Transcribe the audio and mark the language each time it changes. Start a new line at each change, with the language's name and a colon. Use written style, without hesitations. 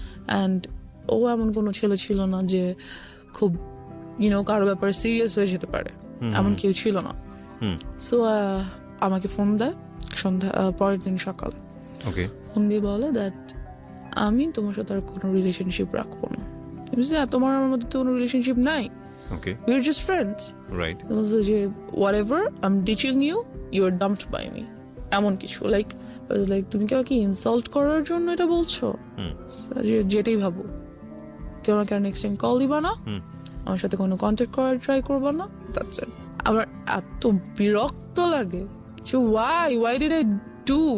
Bangla: And ও এমন কোনো ছেলে ছিল না যে খুব কারো ব্যাপারে সিরিয়াস হয়ে যেতে পারে, এমন কেউ ছিল না। সো আমাকে ফোন দেয় সন্ধ্যা পরের দিন সকালে, ফোন দিয়ে বলে দ্যাট আমি তোমার সাথে আর কোনো রিলেশনশিপ রাখবো না। তোমার আমার মধ্যে তো কোনো রিলেশনশিপ নাই,
English: we are just friends, right?
Bangla: যে
English: whatever I'm ditching you, you are dumped by me,
Bangla: এমন কিছু। লাইক তুমি কি আমাকে ইনসাল্ট করার জন্য এটা বলছো? যেটাই ভাবো, তুমি আমাকে আর নেক্সট টাইম কল দিবা না, আমার সাথে কোনো কন্ট্যাক্ট করার ট্রাই করবা না,
English: That's it.
Bangla: আমার এত বিরক্ত লাগে যে
English: why did I do?